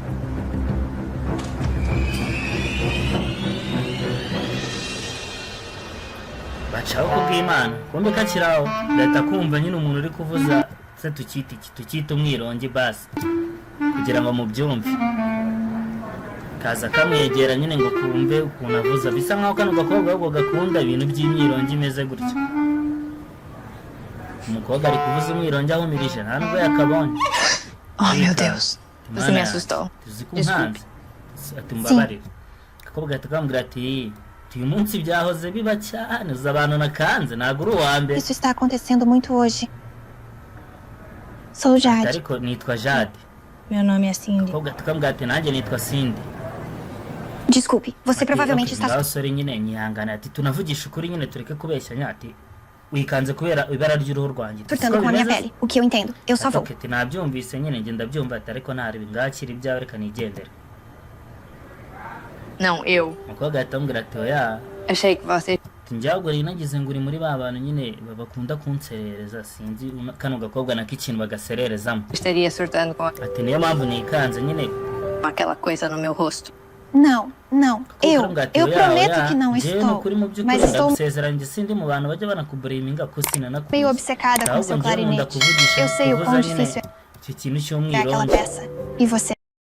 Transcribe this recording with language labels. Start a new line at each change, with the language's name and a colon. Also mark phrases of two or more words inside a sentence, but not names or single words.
Kinyarwanda: bacaho kubw'imana kumbe kakiri aho leta kumva nyine umuntu uri kuvuza se tukita iki tukita umwirongi basi kugira ngo mubyumve kaza kamwegera nyine ngo kumve ukuntu avuza bisa nkaho kano gakobwa ahubwo gakunda ibintu by'imyirongi imeze gutya umukobwa ari kuvuza umwirongi ahumirije nta nubwo yakabonye
Portuguese: Oh, meu Deus.
Kinyarwanda: Imana
Portuguese: Você me
Kinyarwanda: yanjye,
Portuguese: assustou.
Kinyarwanda: tuzi ko
Portuguese: Desculpe.
Kinyarwanda: unkanze ati mbabarire agakobwa gahita kambwira ati uyu munsi byahoze biba cyane uzi abantu nakanze ntabwo uri uwa mbere
Portuguese: Isso está acontecendo muito hoje. Sou Jade.
Kinyarwanda: ariko nitwa Jade
Portuguese: Meu nome é Cindy.
Kinyarwanda: agakobwa gahita kambwira ati nanjye nitwa Cindy
Portuguese: Desculpe, você provavelmente está.
Kinyarwanda: ngaho sore nyine nyihangane ati tunavugisha ukuri nyine tureke kubeshyanya ati wikanze kubera ibara ry'uruhu rwanjye
Portuguese: Surtando com a minha pele. O que eu entendo. Eu só vou.
Kinyarwanda: ati nabyumvise nyine njye ndabyumva ati ariko ntaribi ngakira ibyawe reka nigendere
Portuguese: Não, eu.
Kinyarwanda: umukobwa ahita ambwira ati oya
Portuguese: Achei que você
Kinyarwanda: ati njyagore inagize ngo uri muri ba bantu nyine bakunda kunserereza sinzi kano gakobwa nako ikintu bagasererezamo
Portuguese: estaria surtando com
Kinyarwanda: ati niyo mpamvu nikanze nyine
Portuguese: aquela coisa no meu rosto. Não, não. Eu
Kinyarwanda: Akakobwa ati, oya,
Portuguese: prometo
Kinyarwanda: oya,
Portuguese: que não
Kinyarwanda: njyewe
Portuguese: estou.
Kinyarwanda: nukuri mu by'ukuri
Portuguese: Mas estou
Kinyarwanda: ndagusezeranya njye sindi mu bantu bajya banakuburiminga ko sinanakuzi
Portuguese: meio obcecada com
Kinyarwanda: ahubwo
Portuguese: seu
Kinyarwanda: njyewe nkunda
Portuguese: clarinete.
Kinyarwanda: kuvugisha
Portuguese: Eu sei o
Kinyarwanda: kuvuza
Portuguese: quão
Kinyarwanda: nyine
Portuguese: difícil
Kinyarwanda: icyo kintu
Portuguese: é aquela
Kinyarwanda: cy'umwirongi
Portuguese: peça. E você?